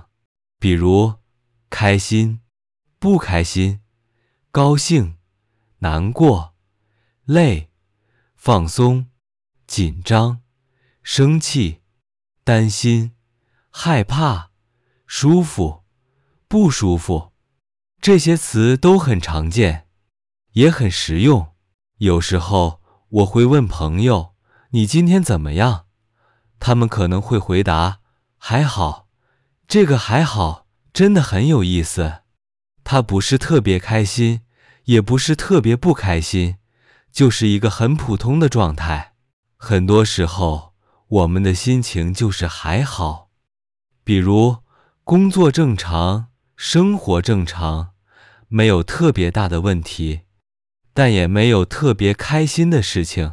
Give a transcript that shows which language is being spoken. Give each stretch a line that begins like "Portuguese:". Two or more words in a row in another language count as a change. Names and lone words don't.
Chinese: 比如開心、不開心、高興、難過、累、放鬆、緊張、生氣、擔心、害怕、舒服、不舒服，這些詞都很常見，也很實用。有時候我會問朋友，你今天怎麼樣？他們可能會回答，還好。這個還好真的很有意思，他不是特別開心，也不是特別不開心，就是一個很普通的狀態。很多時候，我們的心情就是還好。比如，工作正常，生活正常，沒有特別大的問題，但也沒有特別開心的事情。